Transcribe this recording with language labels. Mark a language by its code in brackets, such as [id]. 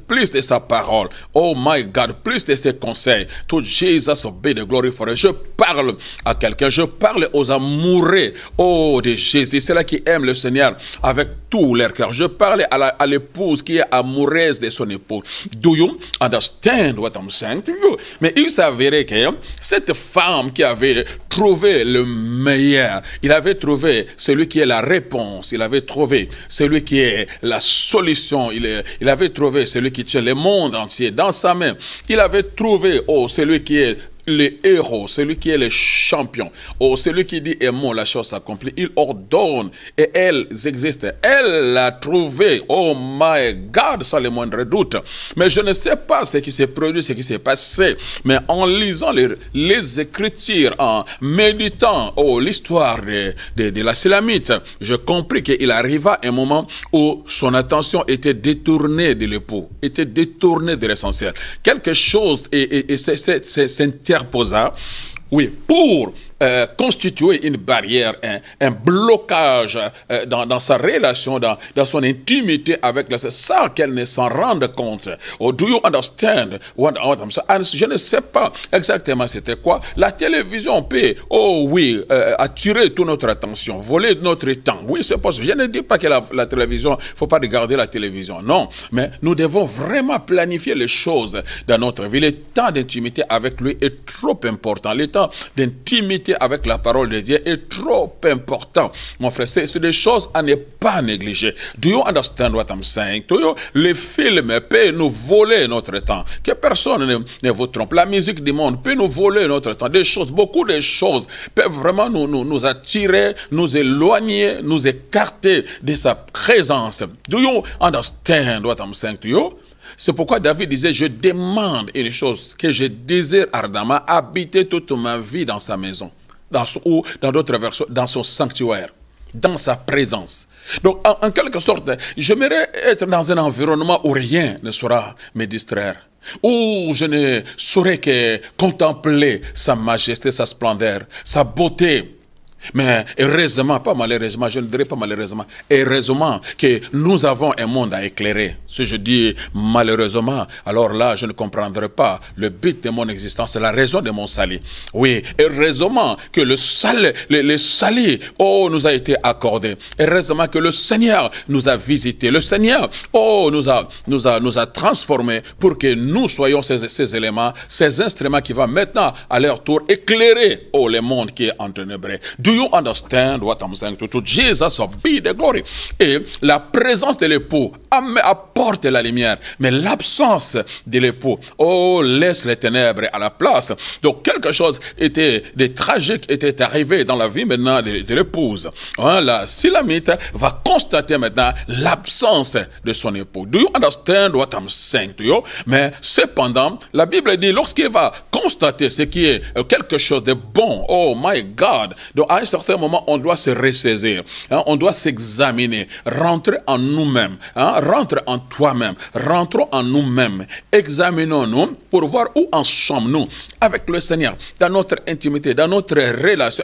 [fr] Plus de sa parole. [en] Oh my God, [fr] plus de ses conseils. [en] To Jesus be the glory forever. [fr] Je parle à quelqu'un, je parle aux amoureux, de Jésus, c'est là qui aiment le Seigneur avec tout leur cœur. Je parle à l'épouse qui est amoureuse de son époux. [en] Do you understand what I'm saying to you? [fr] Mais il s'avérait que cette femme qui avait trouvé le meilleur, il avait trouvé celui qui est la réponse, il avait trouvé celui qui est la solution, il avait trouvé celui qui tient le monde entier dans sa main. Il avait trouvé, celui qui est le héros, celui qui est le champion, celui qui dit aimons, la chose s'accomplit, il ordonne et elles existent. Elle l'a trouvé, [en] oh my God, [fr] sans le moindre doute. Mais je ne sais pas ce qui s'est produit, ce qui s'est passé, mais en lisant les Écritures, en méditant l'histoire de la Sulamite, je compris qu'il arriva un moment où son attention était détournée de l'époux, était détournée de l'essentiel. Quelque chose s'interposa, oui, pour constituer une barrière, un blocage dans sa relation, dans son intimité avec le Seigneur, sans qu'elle ne s'en rende compte. [en] Do you understand what I'm saying? [fr] Je ne sais pas exactement c'était quoi. La télévision peut, attirer toute notre attention, voler notre temps. Oui, c'est possible. Je ne dis pas que la télévision, il ne faut pas regarder la télévision. Non, mais nous devons vraiment planifier les choses dans notre vie. Le temps d'intimité avec lui est trop important. Le temps d'intimité avec la parole de Dieu est trop important. Mon frère, c'est des choses à ne pas négliger. [en] Do you understand what I'm saying to you? [fr] Les films peuvent nous voler notre temps. Que personne ne vous trompe. La musique du monde peut nous voler notre temps. Des choses, beaucoup de choses peuvent vraiment nous attirer, nous éloigner, nous écarter de sa présence. [en] Do you understand what I'm saying to you? [fr] C'est pourquoi David disait, je demande une chose que je désire ardemment, habiter toute ma vie dans sa maison, ou dans d'autres versions, dans son sanctuaire, dans sa présence. Donc, en quelque sorte, j'aimerais être dans un environnement où rien ne saura me distraire, où je ne saurais que contempler sa majesté, sa splendeur, sa beauté. Mais heureusement, pas malheureusement, je ne dirais pas malheureusement, heureusement que nous avons un monde à éclairer. Si je dis malheureusement, alors là, je ne comprendrai pas le but de mon existence, la raison de mon salut. Oui, heureusement que le salut nous a été accordé. Heureusement que le Seigneur nous a visités. Le Seigneur, nous a transformés pour que nous soyons ces éléments, ces instruments qui vont maintenant, à leur tour, éclairer, le monde qui est enténébré. [en] Do you understand what I'm saying to Jesus be the glory? [fr] Et la présence de l'époux apporte la lumière, mais l'absence de l'époux, laisse les ténèbres à la place. Donc quelque chose de tragique était arrivé dans la vie maintenant de l'épouse. La Sulamite va constater maintenant l'absence de son époux. [en] Do you understand what I'm saying to you? [fr] Mais cependant, la Bible dit, lorsqu'il va constater ce qui est quelque chose de bon, [en] oh my God, [fr] donc à un certain moment, on doit se ressaisir. Hein, on doit s'examiner, rentrer en nous-mêmes, hein, rentre en toi-même, rentrons en nous-mêmes, examinons-nous pour voir où en sommes-nous avec le Seigneur, dans notre intimité, dans notre relation.